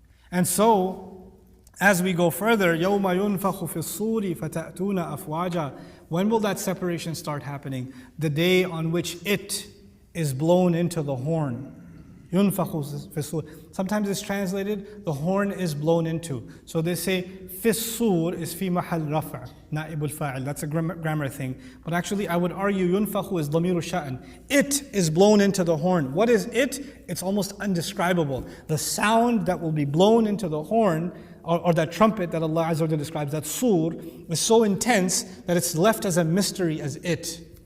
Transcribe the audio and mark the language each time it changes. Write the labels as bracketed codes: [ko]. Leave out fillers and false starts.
[en] And so, as we go further, [ar] يَوْمَ يُنْفَخُ فِي الصُّورِ فَتَأْتُونَ أَفْوَاجًا. [en] When will that separation start happening? The day on which it is blown into the horn. [ar] يُنْفَخُ فِي الصُّورِ. [en] Sometimes it's translated, the horn is blown into. So they say, [ar] فِي الصُّور is في محل رفع, نائب الفاعل. [en] That's a grammar thing. But actually I would argue, يُنْفَخُ is [ar] ضمير الشأن. [en] It is blown into the horn. What is it? It's almost undescribable. The sound that will be blown into the horn, or that trumpet that Allah Azza wa Jalla describes, that sur, is so intense that it's left as a mystery as it.